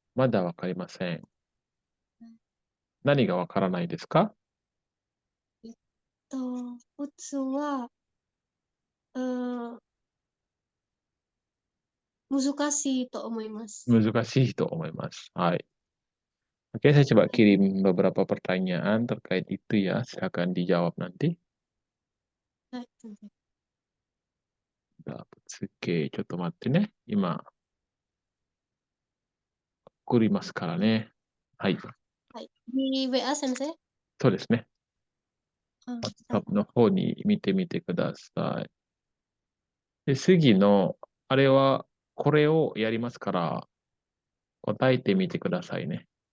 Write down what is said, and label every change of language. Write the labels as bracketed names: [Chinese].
[Japanese] まだわかりません。何がわからないですか？えっ普通は、うーん、難しいと思います。難しいと思います。はい。 [Indonesian] Oke, saya coba [Japanese] はい、 [Indonesian] kirim beberapa pertanyaan terkait itu ya. Silakan dijawab nanti. [Japanese] はい、先生。物系、ちょっと待ってね。今、送りますからね。はい。はい。di WA 先生。そうですね。あ、はい、 WhatsApp の方に見てみてください。で、次の、あれは、これをやりますから、答えてみてくださいね。